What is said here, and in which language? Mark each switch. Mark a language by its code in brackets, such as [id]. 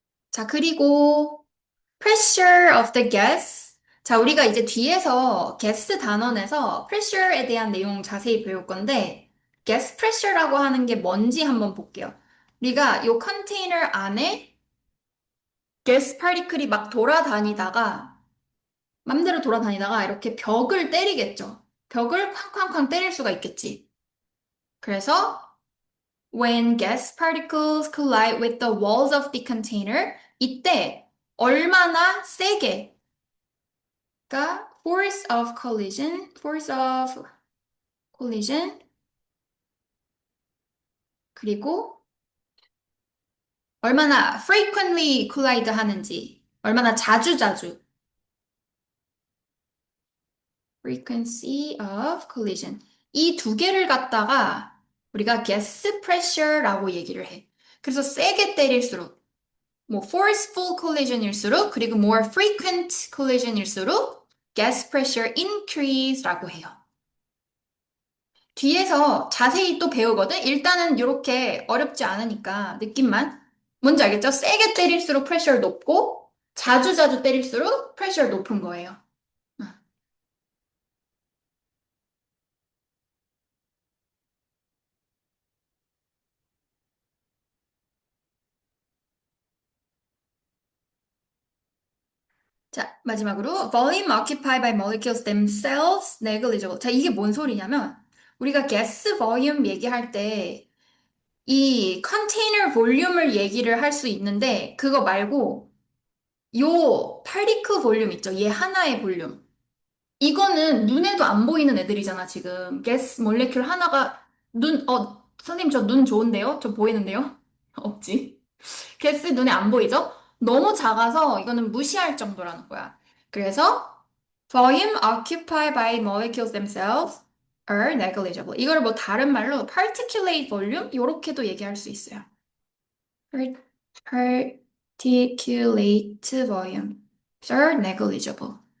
[ko] 자, 그리고 [en] pressure of the gas. [ko] 자, 우리가 이제 뒤에서 gas 단원에서 pressure에 대한 내용 자세히 배울 건데 gas pressure라고 하는 게 뭔지 한번 볼게요. 우리가 요 컨테이너 안에 게스 파리클이 막 돌아다니다가 맘대로 돌아다니다가 이렇게 벽을 때리겠죠. 벽을 쾅쾅쾅 때릴 수가 있겠지. [en] 그래서 when gas particles collide with the walls of the container, [ko] 이때 얼마나 세게, 그러니까 [en] force of collision, [ko] 그리고 얼마나 [en] frequently collide [ko] 하는지, 얼마나 자주자주, [en] frequency of collision. [ko] 이 두 개를 갖다가 우리가 gas pressure라고 얘기를 해. 그래서 세게 때릴수록, 뭐 [en] forceful collision [ko] 일수록, 그리고 [en] more frequent collision [ko] 일수록 [en] gas pressure increase [ko] 라고 해요. 뒤에서 자세히 또 배우거든? 일단은 이렇게 어렵지 않으니까 느낌만. 뭔지 알겠죠? 세게 때릴수록 프레셔 높고, 자주자주 때릴수록 프레셔 높은 거예요. 응. 자, 마지막으로 [en] volume occupied by molecules themselves negligible. [ko] 자, 이게 뭔 소리냐면 우리가 gas volume 얘기할 때 이 컨테이너 볼륨을 얘기를 할 수 있는데 그거 말고 요 파리클 볼륨 있죠? 얘 하나의 볼륨. 이거는 눈에도 안 보이는 애들이잖아, 지금. 가스 몰레큘 하나가 선생님 저 눈 좋은데요? 저 보이는데요? 없지. 가스 눈에 안 보이죠? 너무 작아서 이거는 무시할 정도라는 거야. 그래서 [en] volume occupied by molecules themselves are negligible. [ko] 이걸 뭐 다른 말로 particulate volume 이렇게도 얘기할 수 있어요. [en] particulate volume are negligible.